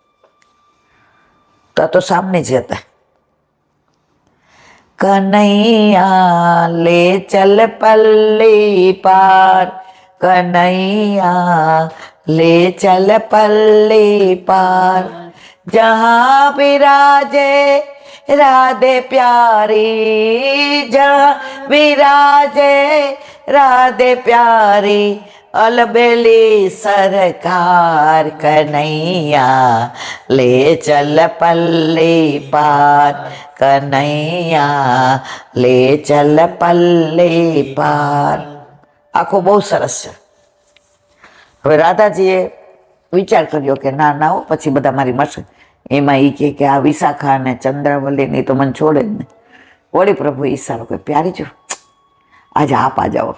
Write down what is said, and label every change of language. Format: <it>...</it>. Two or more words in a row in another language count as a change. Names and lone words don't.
<gu>તો સામને જ હતા.</gu> <hi>कनैया ले चल पल्ली पार, कनैया ले चल पल्ली पार, જहाँ विराजे राधे प्यारी, जहाँ विराजे राधे प्यारी, अलबेली सरकार, कन्हैया ले चल पल्ली पार, कन्हैया ले चल पल्ली पार.</hi> <gu>આખો બહુ સરસ છે. હવે રાધાજીએ વિચાર કર્યો કે ના ના હો, પછી બધા મારી મળશે. એમાં એ કે આ વિશાખા અને ચંદ્રાવલીની તો મને છોડે જ ને. વળી પ્રભુ ઈશારો કે પ્યારી જો આજે આપ આ જાઓ.</gu>